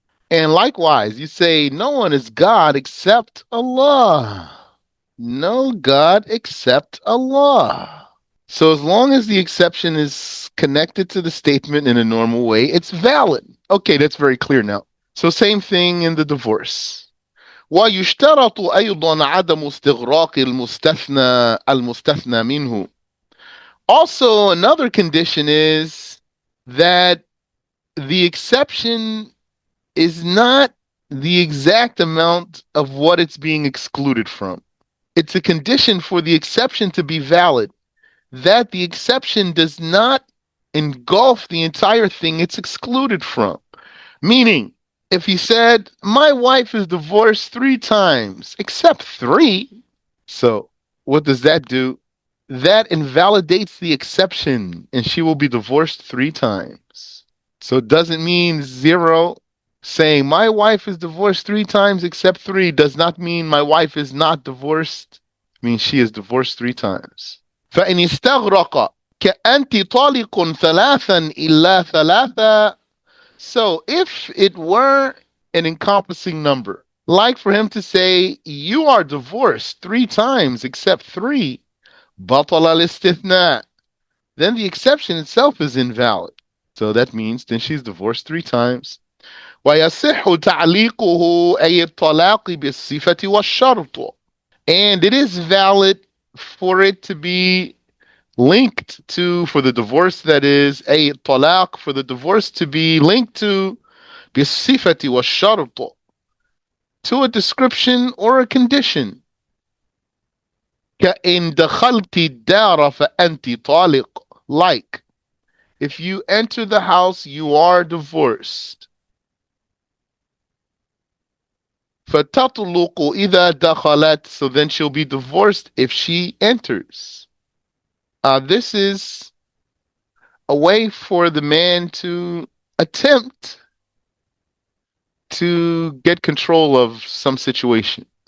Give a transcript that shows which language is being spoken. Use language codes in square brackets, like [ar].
[en] And likewise, you say, no one is God except Allah. No God except Allah. So as long as the exception is connected to the statement in a normal way, it's valid. Okay, that's very clear now. So same thing in the divorce. [ar] ويشترط أيضا عدم استغراق المستثنى منه. [en] Also, another condition is that the exception is not the exact amount of what it's being excluded from. It's a condition for the exception to be valid, that the exception does not engulf the entire thing it's excluded from. Meaning, if he said, my wife is divorced 3 times, except 3, so what does that do? That invalidates the exception, and she will be divorced 3 times. So it doesn't mean zero. Saying my wife is divorced 3 times except 3 does not mean my wife is not divorced. It means she is divorced 3 times. [ar] فإن استغرق كأنت طالق ثلاثا إلا ثلاثة. [en] So if it were an encompassing number, like for him to say, you are divorced 3 times except 3, [ar] بطل الاستثناء, [en] then the exception itself is invalid. So that means then she's divorced 3 times. [ar] ويصح تعليقه أي الطلاق بالصفة والشرط. [en] And it is valid for it to be linked to, for the divorce that is, a talaq, for the divorce to be linked to [ar] بالصفة والشرط, [en] to a description or a condition. [ar] كإن دخلت الدار فأنت طالق. [en] Like, if you enter the house, you are divorced. [ar] فَتَطْلُقُ إِذَا دَخَلَتْ. [en] So then she'll be divorced if she enters. This is a way for the man to attempt to get control of some situation.